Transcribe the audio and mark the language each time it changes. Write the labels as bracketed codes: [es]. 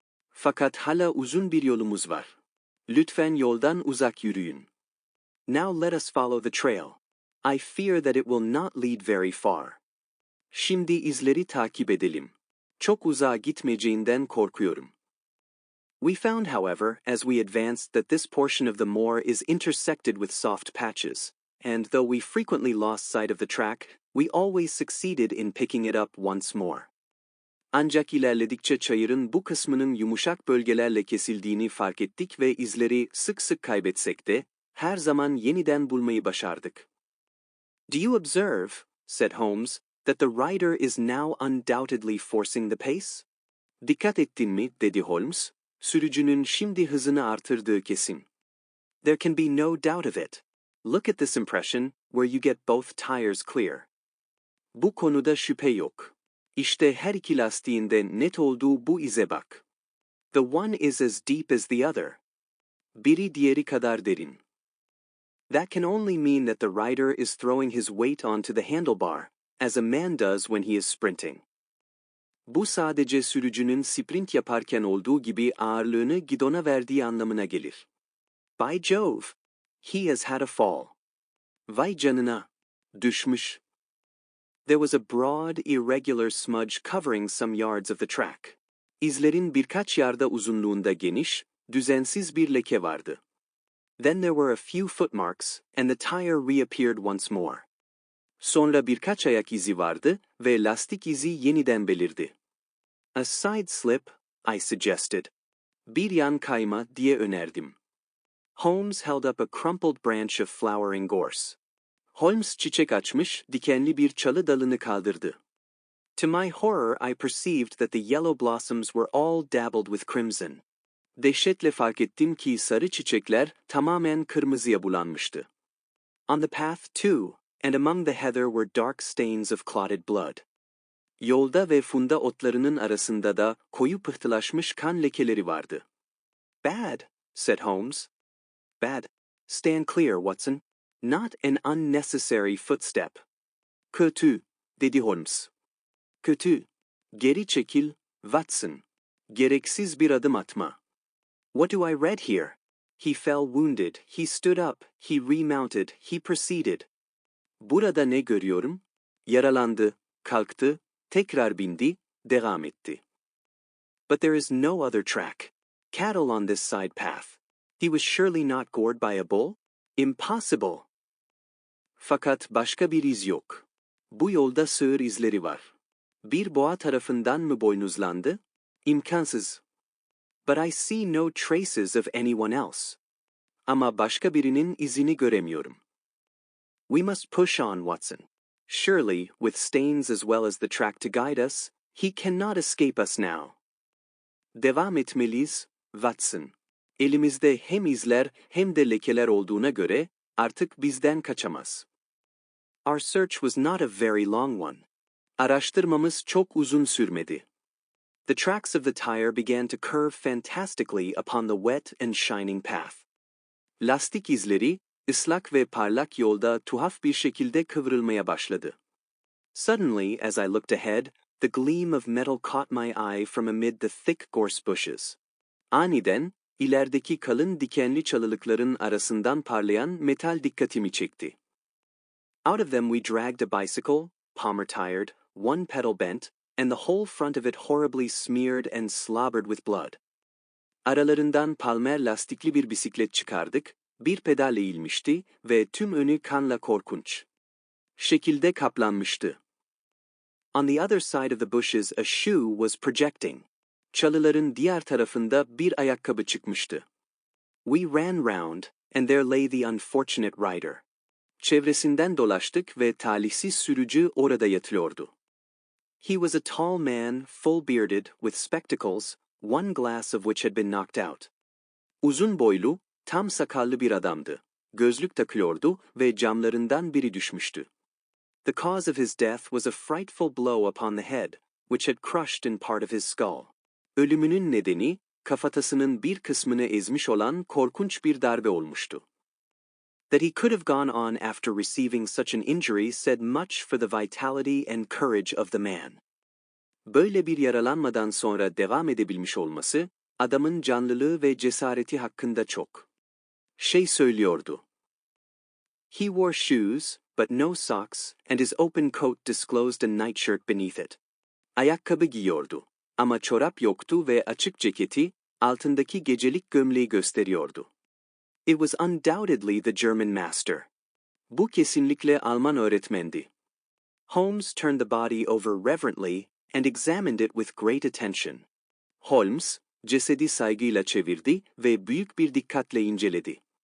[tr] Fakat hala uzun bir yolumuz var. Lütfen yoldan uzak yürüyün. [en] Now let us follow the trail. I fear that it will not lead very far. [tr] Şimdi izleri takip edelim. Çok uzağa gitmeyeceğinden korkuyorum. [en] We found, however, as we advanced that this portion of the moor is intersected with soft patches, and though we frequently lost sight of the track, We always succeeded in picking it up once more. [tr] Ancak ilerledikçe çayırın bu kısmının yumuşak bölgelerle kesildiğini fark ettik ve izleri sık sık kaybetsek de her zaman yeniden bulmayı başardık. [en] "Do you observe," said Holmes, "that the rider is now undoubtedly forcing the pace?" [tr] "Dikkat ettin mi?" dedi Holmes. "Sürücünün şimdi hızını artırdığı kesin." [en] "There can be no doubt of it. Look at this impression, where you get both tires clear." [tr] "Bu konuda şüphe yok. İşte her iki lastiğinde net olduğu bu ize bak. [en] The one is as deep as the other. [tr] Biri diğeri kadar derin." [en] That can only mean that the rider is throwing his weight onto the handlebar, as a man does when he is sprinting. [tr] Bu sadece sürücünün sprint yaparken olduğu gibi ağırlığını gidona verdiği anlamına gelir. [en] By Jove, he has had a fall. [tr] Vay canına, düşmüş. [en] There was a broad, irregular smudge covering some yards of the track. [tr] İzlerin birkaç yarda uzunluğunda geniş, düzensiz bir leke vardı. [en] Then there were a few footmarks, and the tire reappeared once more. [tr] Sonra birkaç ayak izi vardı ve lastik izi yeniden belirdi. [en] "A side slip," I suggested. [tr] "Bir yan kayma," diye önerdim. [en] Holmes held up a crumpled branch of flowering gorse. [tr] Holmes çiçek açmış, dikenli bir çalı dalını kaldırdı. [en] To my horror, I perceived that the yellow blossoms were all dabbled with crimson. [tr] Dehşetle fark ettim ki sarı çiçekler tamamen kırmızıya bulanmıştı. [en] On the path, too, and among the heather were dark stains of clotted blood. [tr] Yolda ve funda otlarının arasında da koyu pıhtılaşmış kan lekeleri vardı. [en] "Bad," said Holmes. "Bad. Stand clear, Watson. Not an unnecessary footstep." [tr] "Kötü," dedi Holmes. "Kötü. Geri çekil, Watson. Gereksiz bir adım atma." [en] "What do I read here? He fell wounded, he stood up, he remounted, he proceeded." [tr] Burada ne görüyorum? Yaralandı, kalktı, tekrar bindi, devam etti. [en] But there is no other track. Cattle on this side path. He was surely not gored by a bull? Impossible. [tr] Fakat başka bir iz yok. Bu yolda sığır izleri var. Bir boğa tarafından mı boynuzlandı? İmkansız. [en] But I see no traces of anyone else. [tr] Ama başka birinin izini göremiyorum. [en] We must push on, Watson. Surely, with stains as well as the track to guide us, he cannot escape us now. [tr] Devam etmeliyiz, Watson. Elimizde hem izler hem de lekeler olduğuna göre artık bizden kaçamaz. [en] Our search was not a very long one. [tr] Araştırmamız çok uzun sürmedi. [en] The tracks of the tire began to curve fantastically upon the wet and shining path. [tr] Lastik izleri, ıslak ve parlak yolda tuhaf bir şekilde kıvrılmaya başladı. [en] Suddenly, as I looked ahead, the gleam of metal caught my eye from amid the thick gorse bushes. [tr] Aniden, ilerideki kalın dikenli çalılıkların arasından parlayan metal dikkatimi çekti. [en] Out of them we dragged a bicycle, palmer-tired, one pedal bent, and the whole front of it horribly smeared and slobbered with blood. [tr] Aralarından palmer lastikli bir bisiklet çıkardık, bir pedal eğilmişti ve tüm önü kanla korkunç şekilde kaplanmıştı. [en] On the other side of the bushes a shoe was projecting. [tr] Çalıların diğer tarafında bir ayakkabı çıkmıştı. [en] We ran round, and there lay the unfortunate rider. [tr] Çevresinden dolaştık ve talihsiz sürücü orada yatıyordu. [en] He was a tall man, full-bearded, with spectacles, one glass of which had been knocked out. [tr] Uzun boylu, tam sakallı bir adamdı. Gözlük takıyordu ve camlarından biri düşmüştü. [en] The cause of his death was a frightful blow upon the head, which had crushed in part of his skull. [tr] Ölümünün nedeni, kafatasının bir kısmını ezmiş olan korkunç bir darbe olmuştu. [en] That he could have gone on after receiving such an injury said much for the vitality and courage of the man. [tr] Böyle bir yaralanmadan sonra devam edebilmiş olması, adamın canlılığı ve cesareti hakkında çok söylüyordu. [en] He wore shoes, but no socks, and his open coat disclosed a nightshirt beneath it. [tr] Ayakkabı giyiyordu, ama çorap yoktu ve açık ceketi, altındaki gecelik gömleği gösteriyordu. [en] It was undoubtedly the German master. [tr] Bu kesinlikle Alman öğretmendi. [en] Holmes turned the body over reverently and examined it with great attention. [tr] Holmes, cesedi saygıyla çevirdi ve büyük bir dikkatle inceledi.